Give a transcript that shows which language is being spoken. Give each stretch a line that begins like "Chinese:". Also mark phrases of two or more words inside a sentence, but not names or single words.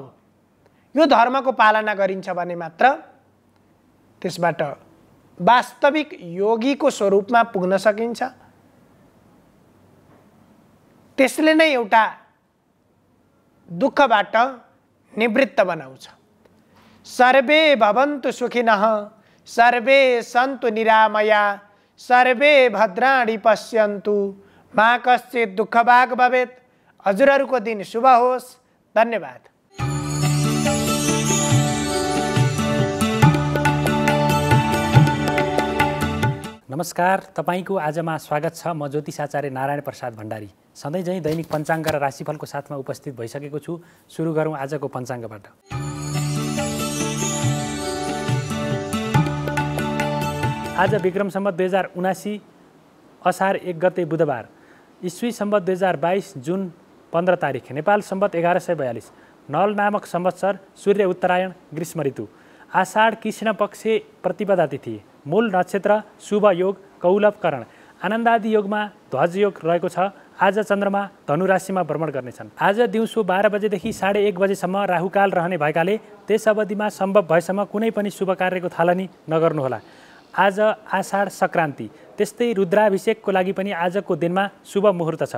Nepali: यो धर्मको पालना गरिन्छ भने मात्र त्यसबाट वास्तविक योगीको स्वरूपमा पुग्न सकिन्छ। त्यसले नै एउटा दुःखबाट निवृत्त बनाउँछ।
Sanskrit: सर्वे भवन्तु सुखिनः, सर्वे सन्तु निरामया, सर्वे भद्राणि पश्यन्तु, मा कश्चित् दुःखभाग् भवेत्।
Nepali: हजुरहरूको दिन शुभ होस्। धन्यवाद। नमस्कार, तपाईको आजमा स्वागत छ। म ज्योतिष आचार्य नारायण प्रसाद भण्डारी सधैँ झैँ दैनिक पञ्चाङ्ग र राशिफलको साथमा उपस्थित भइसकेको छु। सुरु गरौँ आजको पञ्चाङ्गबाट। आज विक्रम सम्वत 2079 असार 1 गते बुधबार, ईस्वी सम्वत 2022 जुन 15 तारिक, नेपाल सम्वत 1142, नल नामक संवत्सर, सूर्य उत्तरायण, ग्रीष्म ऋतु, आषाढ कृष्ण पक्ष प्रतिपदा तिथि, मूल नक्षत्र, शुभ योग, कौलभ करण, आनन्दादि योगमा ध्वज योग रहेको छ। आज चन्द्रमा धनु राशिमा भ्रमण गर्नेछन्। आज दिउँसो 12 बजेदेखि 1:30 बजेसम्म राहुकाल रहने भएकाले त्यस अवधिमा सम्भव भएसम्म कुनै पनि शुभ कार्यको थालनी नगर्नुहोला। आज आषाढ सङ्क्रान्ति, त्यस्तै रुद्राभिषेकको लागि पनि आजको दिनमा शुभ मुहुर्त छ।